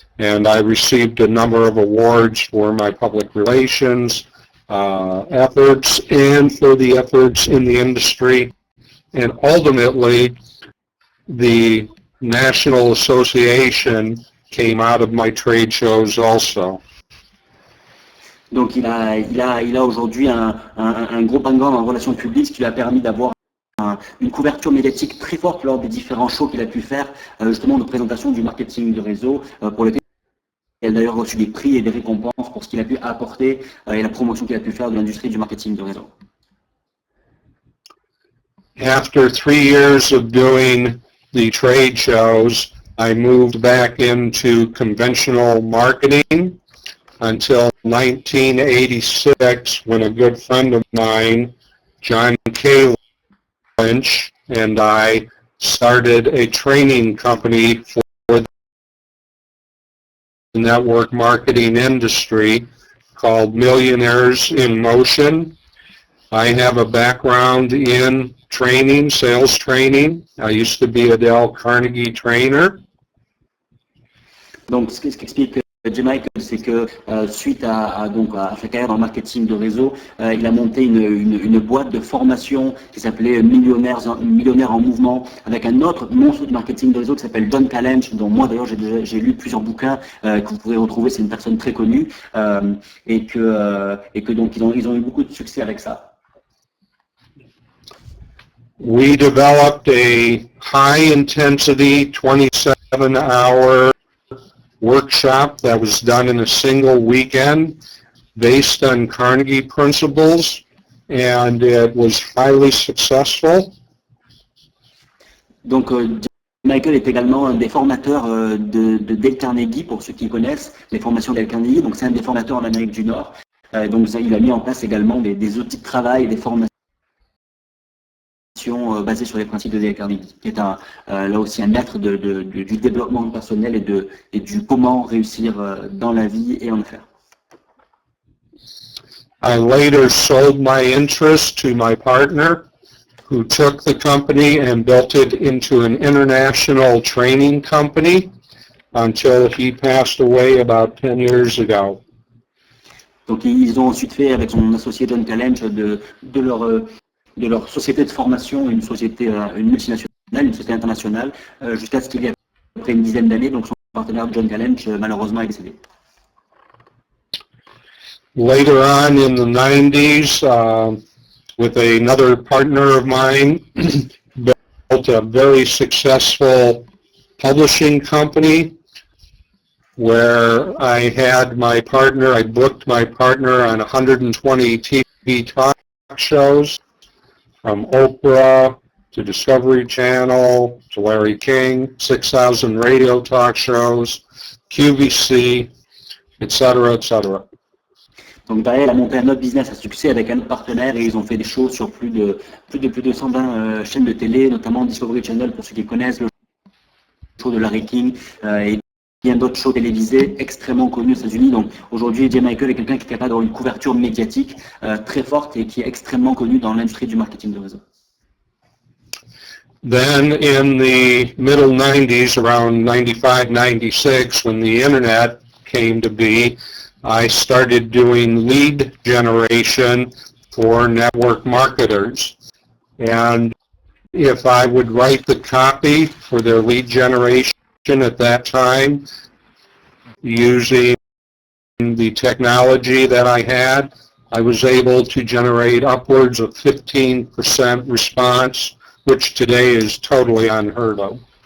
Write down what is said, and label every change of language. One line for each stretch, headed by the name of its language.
English: And I received a number of awards for my public relations efforts and for the efforts in the industry. And ultimately, the National Association came out of my trade shows also.
French: Donc il a aujourd'hui un gros background en relations publiques, ce qui lui a permis d'avoir une couverture médiatique très forte lors des différents shows qu'il a pu faire, justement de présentation du marketing de réseau, pour lequel il a d'ailleurs reçu des prix et des récompenses pour ce qu'il a pu apporter et la promotion qu'il a pu faire de l'industrie du marketing de réseau.
English: After 3 years of doing the trade shows, I moved back into conventional marketing until 1986, when a good friend of mine, John K. Lynch, and I started a training company for the network marketing industry called Millionaires in Motion. I have a background in training, sales training. I used to be a Dale Carnegie trainer.
French: Donc, ce qu'explique J Michael, c'est que suite à sa carrière dans le marketing de réseau, il a monté une boîte de formation qui s'appelait Millionnaires en mouvement, avec un autre monstre du marketing de réseau qui s'appelle John K. Lynch, dont moi d'ailleurs j'ai lu plusieurs bouquins que vous pouvez retrouver. C'est une personne très connue et que donc ils ont eu beaucoup de succès avec ça.
English: We developed a high-intensity 27-hour workshop that was done in a single weekend based on Carnegie principles, and it was highly successful.
French: Donc, Michael est également un des formateurs de Dale Carnegie, pour ceux qui connaissent les formations Dale Carnegie. Donc, c'est un des formateurs en Amérique du Nord. Donc, il a mis en place également des outils de travail et des formations formation basée sur les principes de Dale Carnegie, qui est là aussi un maître du développement personnel et du comment réussir dans la vie et en affaires.
English: I later sold my interest to my partner, who took the company and built it into an international training company until he passed away about 10 years ago.
French: Donc ils ont ensuite fait avec son associé John Challenge de leur société de formation une société, une multinationale, une société internationale, jusqu'à ce qu'il y ait après une dizaine d'années. Donc son partenaire John Challenge malheureusement est décédé.
English: Later on in the 90s, with another partner of mine, built a very successful publishing company where I had my partner, I booked my partner on 120 TV talk shows, from Oprah to Discovery Channel to Larry King, 6,000 radio talk shows, QVC, etc., etc.
French: Donc derrière, il a monté un autre business à succès avec un autre partenaire et ils ont fait des shows sur plus de 120 chaînes de télé, notamment Discovery Channel pour ceux qui connaissent, le show de Larry King et bien d'autres shows télévisés extrêmement connus aux États-Unis. Donc aujourd'hui, J Michael est quelqu'un qui est capable d'avoir une couverture médiatique très forte et qui est extrêmement connu dans l'industrie du marketing de réseau.
English: Then in the middle 90s, around 95, 96, when the internet came to be, I started doing lead generation for network marketers. And if I would write the copy for their lead generation at that time, using the technology that I had, I was able to generate upwards of 15% response, which today is totally unheard of.